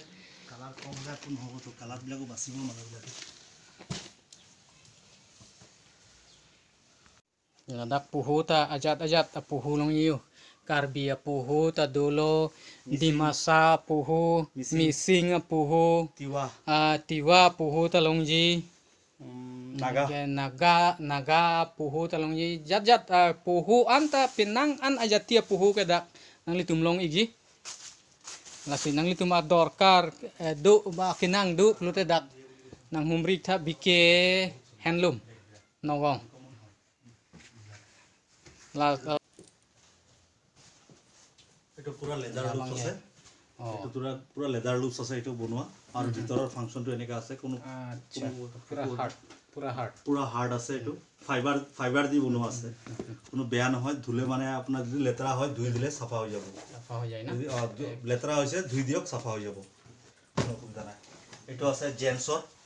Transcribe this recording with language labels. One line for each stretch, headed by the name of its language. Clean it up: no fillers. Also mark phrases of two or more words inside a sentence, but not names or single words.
Assamese: কালাৰ কমলে কোন হ'ব তো কালাৰবিলাকো বাচিব মানুহবিলাকে
Karbi: dak puhu ta ajat puhu long yo karbia puhu ta dolo dimasa puhu missing puhu tiwa puhu ta longji naga puhu ta longji jat puhu anta pinang an ajatia puhu ke dak nang litum long igi lasi nang litum adorkar do ba kinang do klute dak nang humri tha bike handloom nogong la
Assamese: এইটো পুৰা
English: leather loops
Assamese: আছে এইটো পুৰা
English: leather loops
Assamese: আছে এইটো বনোৱা আৰু ভিতৰৰ ফাংচনটো এনেকা আছে কোনো পুৰা হাৰ্ড আছে এইটো ফাইবাৰ দি বনোৱা আছে কোনো বেয়া নহয় ধুলে মানে আপোনাৰ যদি লেতেৰা হয় ধুই দিলে চাফা হৈ যাব লেতেৰা হৈছে ধুই দিয়ক চাফা হৈ যাব কোনো অসুবিধা নাই এইটো আছে জেন্সৰ